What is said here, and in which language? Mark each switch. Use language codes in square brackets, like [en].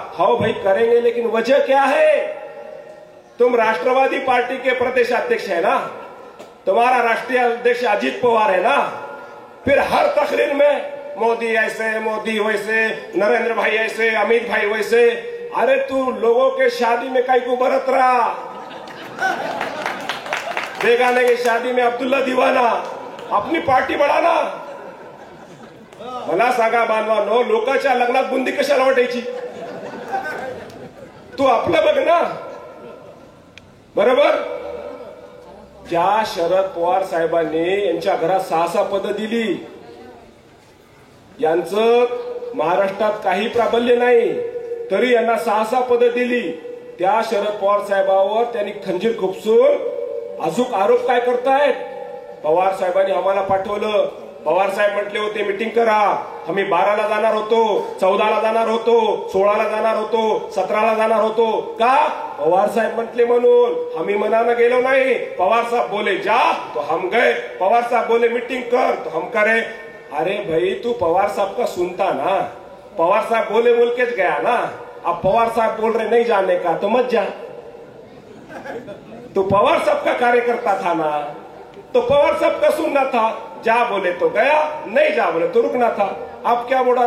[hi] हाँ भाई करेंगे, लेकिन वजह क्या है? तुम राष्ट्रवादी पार्टी के प्रदेश अध्यक्ष है ना, तुम्हारा राष्ट्रीय अध्यक्ष अजीत पवार है ना, फिर हर तकरीर में मोदी ऐसे, मोदी वैसे, नरेंद्र भाई ऐसे, अमित भाई वैसे. अरे तू लोगों के शादी में कई को बरत रहा, बेगाने की शादी में अब्दुल्ला दीवाना, अपनी पार्टी बढ़ाना. [mr] मला सांगा बांधवांनो, लोकांच्या लग्नात बुंदी कशाला वाटायची? तू आपलं बघ ना, बरोबर. ज्या शरद पवार साहेबांनी यांच्या घरात 6 पदं दिली, यांचं महाराष्ट्रात काही प्राबल्य नाही, तरी यांना 6 पदं दिली. त्या शरद पवार साहेबांवर त्यांनी खंजीर खुपसून अजून आरोप काय करतायत? पवार साहेबांनी आम्हाला पाठवलं. पवार साहेब म्हटले होते मीटिंग करा. आम्ही 12ला जाणार होतो, 14ला जाणार होतो, 16ला जाणार होतो, 17ला जाणार होतो. का? पवार साहेब म्हटले म्हणून. आम्ही मनानं गेलो नाही. [hi] पवार साहब बोले जा तो हम गए, पवार साहब बोले मीटिंग कर तो हम करे. अरे भाई तू पवार साहब का सुनता ना, पवार साहब बोले बोल के गया ना. अब पवार साहब बोल रहे नहीं जाने का तो मत जा. तो पवार साहब का कार्यकर्ता था ना, तो पवार साहब का सुनना था. जा बोले तो गया, नहीं जा बोले तो रुकना था. अब क्या बोला?